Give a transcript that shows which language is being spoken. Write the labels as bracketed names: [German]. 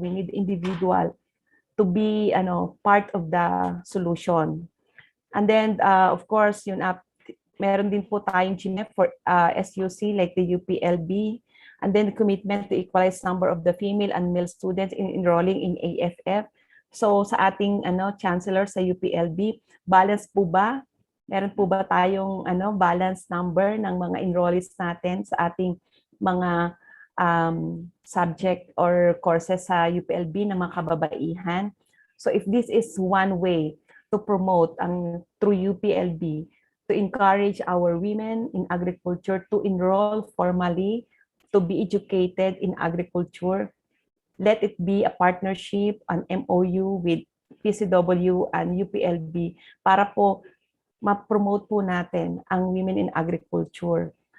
[English] We need individual to be part of the solution. And then, of course, [Filipino] meron din po tayong [English] GMF for SUC like the UPLB. And then the commitment to equalize number of the female and male students enrolling in AFF. [Filipino] So sa ating chancellor sa UPLB, balance po ba? Meron po ba tayong balance number ng mga enrollees natin sa ating mga subject or courses sa UPLB ng mga kababaihan? [English] So if this is one way to promote through UPLB, to encourage our women in agriculture to enroll formally, to be educated in agriculture, let it be a partnership, an MOU with PCW and UPLB [Filipino] para po ma-promote po natin ang [English] women in agriculture.